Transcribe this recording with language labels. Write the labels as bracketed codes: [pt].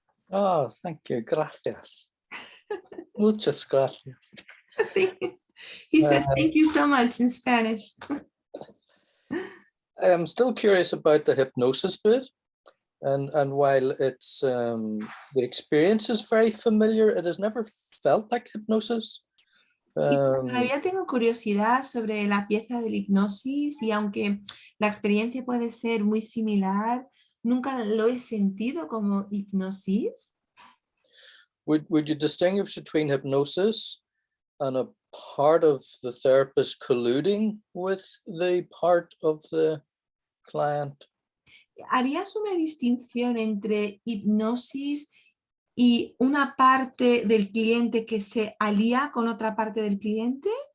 [en] Oh, thank you. [es] Gracias. Muchas gracias. [en] He says thank you so much in Spanish. I'm still curious about the hypnosis bit. And while it's the experience is very familiar, it has never felt like hypnosis. [es] Todavía tengo curiosidad sobre la pieza de la hipnosis y aunque la experiencia puede ser muy similar, nunca lo he sentido como hipnosis. [en] Would you distinguish between hypnosis and a part of the therapist colluding with the part of the client? [es] ¿Harías una distinción entre hipnosis y una parte del cliente que se alía con otra parte del cliente?